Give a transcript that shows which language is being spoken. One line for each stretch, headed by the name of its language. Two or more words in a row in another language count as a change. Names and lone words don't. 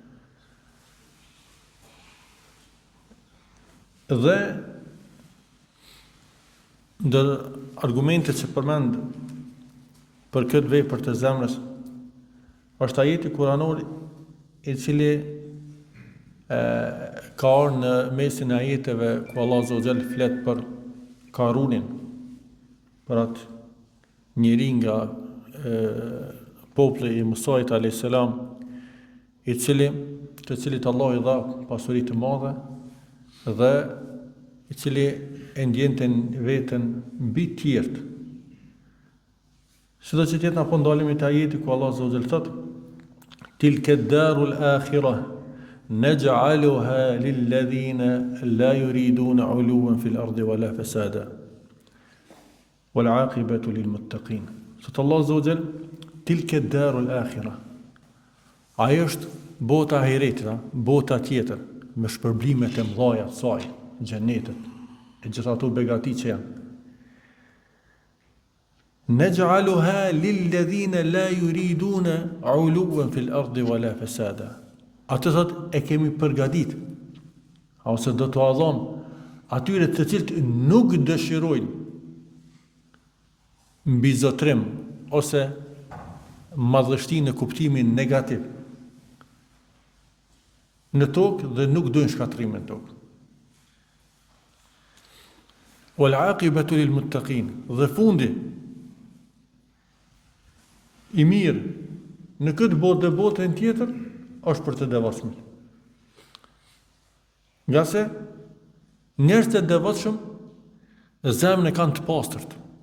Albanian: Dhe ndër argumentet që përmend për këtë vepër të zemrës është ajeti kuranor i cili ka ardhur në mesin e ajeteve ku Allah
Arabic: عز وجل
Albanian: flet për Karunin, për atë njeri nga populli i Musait
Arabic: عليه السلام,
Albanian: të cilit Allah i dha pasuri të madhe dhe i cili e ndjente veten mbi të tjerët. Sido që tjetë na po ndalemi te ajeti ku Allah
Arabic: عز وجل
Albanian: thot:
Arabic: "تلك الدار الآخرة نجعلها للذين لا يريدون علوا في الأرض ولا فسادا والعاقبة للمتقين." Sot Allah عز وجل تلك الدار الآخرة.
Albanian: Ajo është bota e ahiretit, bota tjetër, me shpërblimet e mëdha të saj, xhenetet, e gjitha ato begati që janë.
Arabic: نجعلها للذين لا يريدون علوا في الأرض ولا فسادا.
Albanian: Atë thot e kemi përgatit, ose do të adhon atyre të cilët nuk dëshirojnë mbizotrim ose madhështi në kuptimin negativ në tokë dhe nuk dojnë shkatrime në tokë.
Arabic: والعاقبة للمتقين,
Albanian: dhe fundi i mirë në këtë botë dhe botën tjetër është për të devotshëm. Nga se njerëzit e devotshëm zemrën e kanë të pastërt.